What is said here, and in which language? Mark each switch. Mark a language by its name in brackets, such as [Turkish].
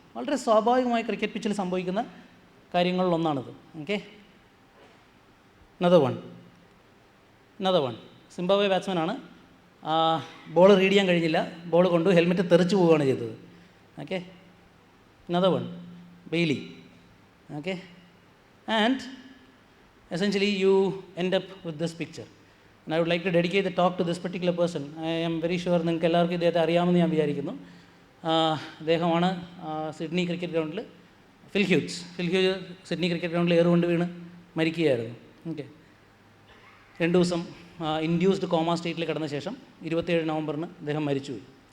[Malayalam] വളരെ സ്വാഭാവികമായി ക്രിക്കറ്റ് പിച്ചിൽ സംഭവിക്കുന്ന കാര്യങ്ങളിലൊന്നാണിത്. Okay, another one Zimbabwe ബാറ്റ്സ്മാനാണ്. Ball read ചെയ്യാൻ കഴിഞ്ഞില്ല, ബോൾ കൊണ്ടു ഹെൽമെറ്റ് തെറിച്ച് പോവുകയാണ് ചെയ്തത്. Okay, another one Bailey. [English] Okay, and essentially you end up with this picture and I would like to dedicate the talk to this particular person. I am very sure [Malayalam] നിങ്ങൾക്ക് എല്ലാവർക്കും ഇദ്ദേഹത്തെ അറിയാമെന്ന് ഞാൻ വിചാരിക്കുന്നു. അദ്ദേഹമാണ് സിഡ്നി ക്രിക്കറ്റ് ഗ്രൗണ്ടിൽ ഫിൽ huge Sydney cricket ഗ്രൗണ്ടിൽ ഏറുകൊണ്ട് വീണ് മരിക്കുകയായിരുന്നു. ഓക്കെ, 2 ദിവസം ഇൻഡ്യൂസ്ഡ് കോമ സ്റ്റേറ്റിൽ കിടന്ന ശേഷം 27 നവംബറിന് അദ്ദേഹം മരിച്ചുപോയി.